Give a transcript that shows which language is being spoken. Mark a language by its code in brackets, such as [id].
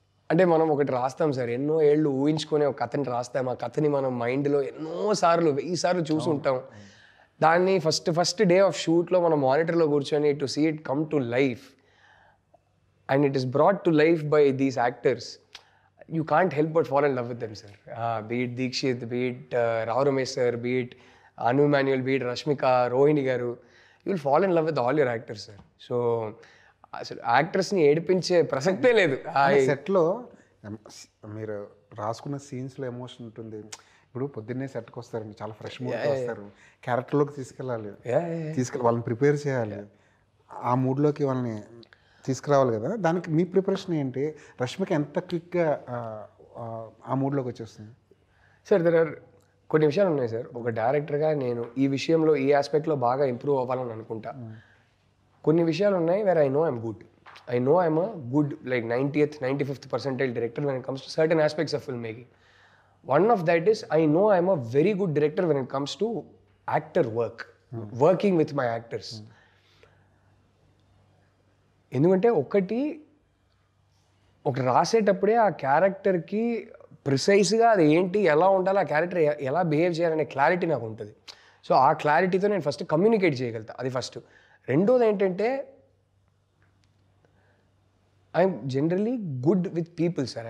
[te] అంటే మనం ఒకటి రాస్తాం సార్, ఎన్నో ఏళ్ళు ఊహించుకొని ఒక కథని రాస్తాం. ఆ కథని మనం మైండ్లో ఎన్నోసార్లు 1000 సార్లు చూసి ఉంటాం. దాన్ని ఫస్ట్ డే ఆఫ్ షూట్లో మనం మానిటర్లో కూర్చొని [en] To see it come to life and it is brought to life by these actors. You can't help but fall in love with them, sir. Be it Deekshit, be it Rao Ramesh sir, be it Anu Manuel, be it Rashmika, Rohini garu, you will fall in love with all your actors, sir. [te] So, యాక్టర్స్ని ఏడిపించే ప్రసక్తే లేదు. సెట్లో మీరు రాసుకున్న సీన్స్లో emotion ఉంటుంది. ఇప్పుడు పొద్దున్నే సెట్కి వస్తారండి, చాలా ఫ్రెష్ మూడ్తో వస్తారు, క్యారెక్టర్లోకి తీసుకెళ్ళాలి, వాళ్ళని ప్రిపేర్ చేయాలి, ఆ మూడ్లోకి వాళ్ళని తీసుకురావాలి కదా. దానికి మీ ప్రిపరేషన్ ఏంటి? రష్మిక ఎంత క్విక్గా ఆ మూడ్లోకి వచ్చేస్తుంది? సార్ కొన్ని విషయాలు ఉన్నాయి సార్. ఒక డైరెక్టర్గా నేను ఈ విషయంలో ఈ ఆస్పెక్ట్లో బాగా ఇంప్రూవ్ అవ్వాలని అనుకుంటా. కొన్ని విషయాలు ఉన్నాయి [en] Where I know I'm good. I know I'm a good, like 90th, 95th percentile director when it comes to certain aspects of filmmaking. One of that is I know I'm a very good director when it comes to actor work, working with my actors. [te] ఎందుకంటే ఒకటి రాసేటప్పుడే ఆ క్యారెక్టర్కి ప్రిసైజ్గా అది ఏంటి, ఎలా ఉండాలి, ఆ క్యారెక్టర్ ఎలా బిహేవ్ చేయాలనే క్లారిటీ నాకు ఉంటుంది. సో ఆ క్లారిటీతో నేను ఫస్ట్ కమ్యూనికేట్ చేయగలుగుతా, అది ఫస్ట్. రెండోది ఏంటంటే [en] I'm generally good with people sir.